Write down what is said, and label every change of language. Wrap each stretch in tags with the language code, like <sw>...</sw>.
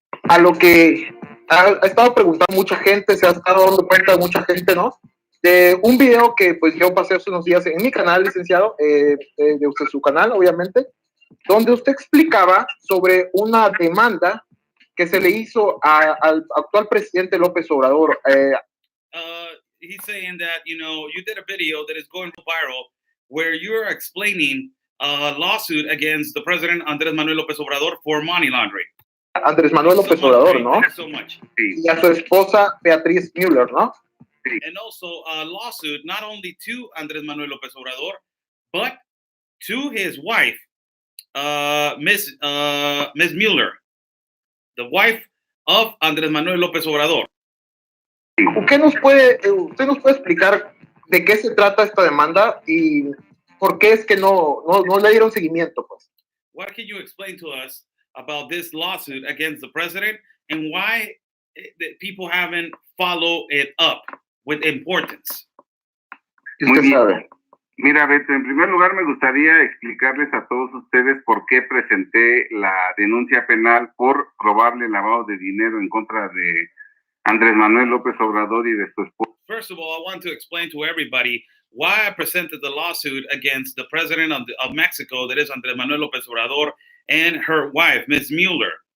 <es>A lo que ha estado preguntando mucha gente, se ha estado dando cuenta mucha gente, ¿no? De un video que pues yo pasé hace unos días en mi canal, licenciado, de usted, su canal, obviamente, donde usted explicaba sobre una demanda que se le hizo al actual presidente López Obrador.</es> <en>He's saying that, you did a video that is going viral where you're explaining a lawsuit against the president Andrés Manuel López Obrador for money laundering.</en> <es>Andrés Manuel López Obrador, ¿no?</es> <en>So much.</en> <es>Y a su esposa Beatriz Müller, ¿no?</es> <en>And also a lawsuit not only to Andrés Manuel López Obrador, but to his wife, Miss Müller, the wife of Andrés Manuel López Obrador.</en> <es>Usted nos puede explicar de qué se trata esta demanda y por qué es que no le dieron seguimiento, pues.</es> <en>What can you explain to us about this lawsuit against the president and why people haven't followed it up with importance?</en> <es>Muy bien. Mira, Beto, en primer lugar me gustaría explicarles a todos ustedes por qué presenté la denuncia penal por probable lavado de dinero en contra de Andrés Manuel López Obrador y de su esposa.</es> <en>First of all, I want to explain to everybody why I presented the lawsuit against the president of Mexico, that is Andrés Manuel López Obrador, and her wife, Ms. Mueller.</en>